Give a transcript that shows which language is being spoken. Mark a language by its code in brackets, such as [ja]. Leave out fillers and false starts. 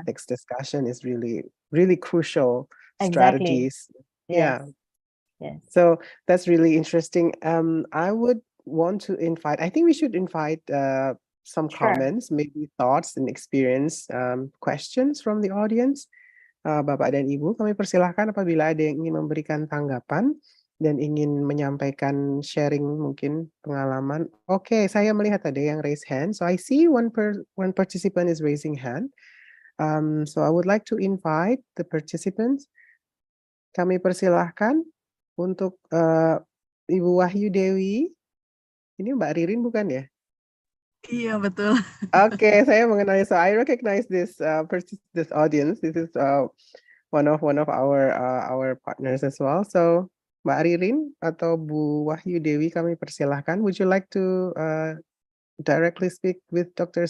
[en] ethics discussion is really, really crucial exactly. strategies. Yes, Yeah. yes. So that's really interesting. I would want to invite, I think we should invite some Sure. comments, maybe thoughts and experience questions from the audience. [id] Bapak dan Ibu, kami persilahkan apabila ada yang ingin memberikan tanggapan dan ingin menyampaikan sharing mungkin pengalaman. Oke, saya melihat ada yang raise hand. [en] So I see one participant is raising hand. So I would like to invite the participants. [id] Kami persilahkan untuk Ibu Wahyu Dewi. Ini Mbak Ririn bukan ya? Iya, betul. Oke, saya mengenali. [en] So I recognize this this audience. This is one of our partners as well. [id] So Mbak Ririn atau Bu Wahyu Dewi, kami persilahkan. [en] Would you like to directly speak with Dr.